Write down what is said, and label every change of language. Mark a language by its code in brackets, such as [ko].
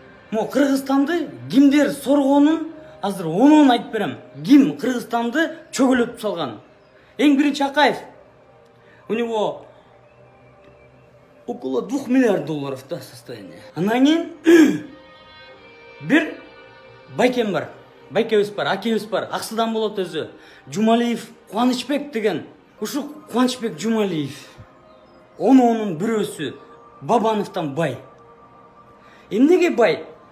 [ky] Кыргызстанды кимдер соргонун азыр онун айтып берем. Ким Кыргызстанды чөгөлөтүп салган? Эң биринчи Акаев. [ru] У него около 2 миллиард долларов да состояние. [ky] Анан кийин бир байкем бар. Байкебиз бар, акебиз бар. Аксыдан болот өзү. Жумалиев Кубанычбек деген. Ушу Кубанычбек Жумалиев. Онун бирөөсү Бабановтан бай. Эмнеге бай?